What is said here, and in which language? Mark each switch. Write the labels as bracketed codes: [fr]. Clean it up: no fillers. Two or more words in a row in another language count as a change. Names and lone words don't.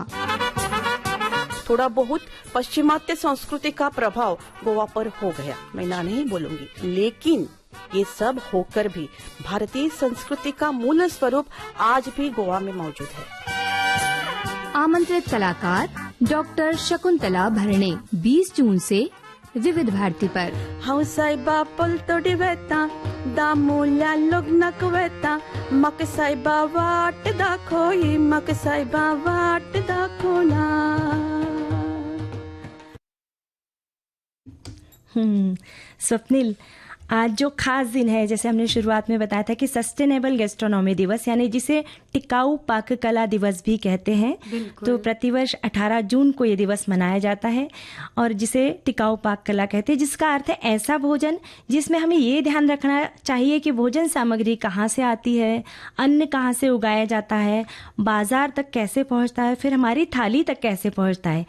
[hi] थोड़ा बहुत पश्चिमात्य संस्कृति का प्रभाव गोवा पर हो गया, मैं ना नहीं बोलूंगी, लेकिन ये सब होकर भी भारतीय संस्कृति का मूल स्वरूप आज भी गोवा में मौजूद है। आमंत्रित कलाकार डॉक्टर शकुंतला भरणे 20 जून से विविध भारती पर। [kok] हौसाईबा पलतोडी वेता दामोल्या लग्नक वेता मक साईबा वाट दाखोई मक साईबा वाट दाखोला। [hi] स्वप्निल, आज जो खास दिन है, जैसे हमने शुरुआत में बताया था कि [en] sustainable gastronomy [hi] दिवस यानी जिसे टिकाऊ पाक कला दिवस भी कहते हैं, तो प्रतिवर्ष 18 जून को ये दिवस मनाया जाता है और जिसे टिकाऊ पाक कला कहते हैं, जिसका अर्थ है ऐसा भोजन जिसमें हमें ये ध्यान रखना चाहिए कि भोजन सामग्री कहाँ से आती है, अन्न कहाँ से उगाया जाता है, बाजार तक कैसे पहुँचता है, फिर हमारी थाली तक कैसे पहुँचता है।